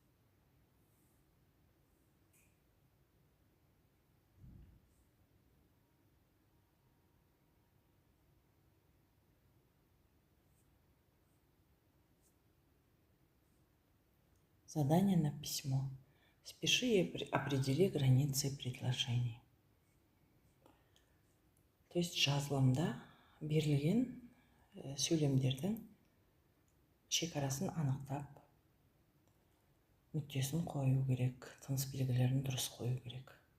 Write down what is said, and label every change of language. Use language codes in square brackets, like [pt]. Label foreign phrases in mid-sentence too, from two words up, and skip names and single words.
[ru] Задание на письмо. Спеши и определи границы предложений. То есть [kk] жазылымда берілген сөйлемдердің шекарасын анықтап, нүктесін қою керек, тыныс белгілерін дұрыс қою керек.